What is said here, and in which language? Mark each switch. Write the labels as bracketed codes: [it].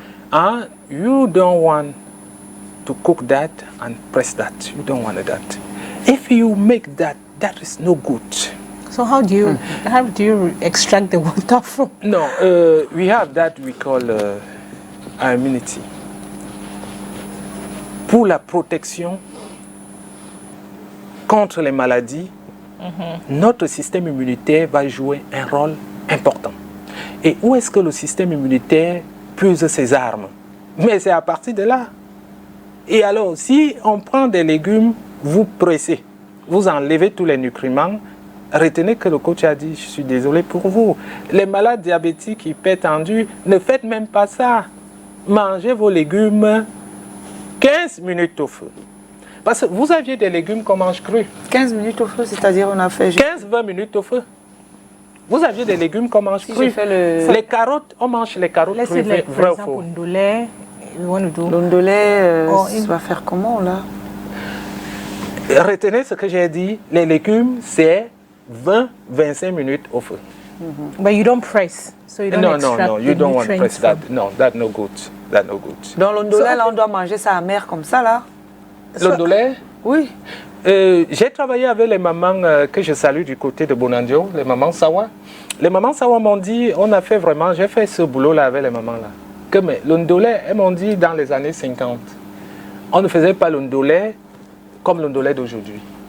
[en] And you don't want to cook that and press that. You don't want that. If you make that, that is no good. So how do you extract the water from? No, we have that we call immunity. [fr] Pour la protection contre les maladies, notre système immunitaire va jouer un rôle important. Et où est-ce que le système immunitaire puise ses armes? Mais c'est à partir de là. Et alors, si on prend des légumes, vous pressez, vous enlevez tous les nutriments, retenez que le coach a dit, je suis désolé pour vous, les malades diabétiques hypertendus, ne faites même pas ça. Mangez vos légumes 15 minutes au feu. Parce que vous aviez des légumes qu'on mange crus. 15 minutes au feu, c'est-à-dire on a fait... 15-20 minutes au feu. Vous aviez des légumes qu'on mange crus. Les carottes, on mange les carottes crues, vrai ou faux? L'ondolé, ça va faire comment là? Retenez ce que j'ai dit, les légumes, c'est 20-25 minutes au feu. [en] But you don't press, so you don't extract no, you don't want to press that. No, that's no good. That's no good. [fr] Dans l'ondolé, là, on doit manger ça amer comme ça, là? L'ondolé? Oui. J'ai travaillé avec les mamans que je salue du côté de Bonandio, les mamans Sawa. Les mamans Sawa m'ont dit, on a fait vraiment, j'ai fait ce boulot-là avec les mamans là. Que mais le ndolé, elles m'ont dit dans les années 50, on ne faisait pas le ndolé comme le ndolé d'aujourd'hui.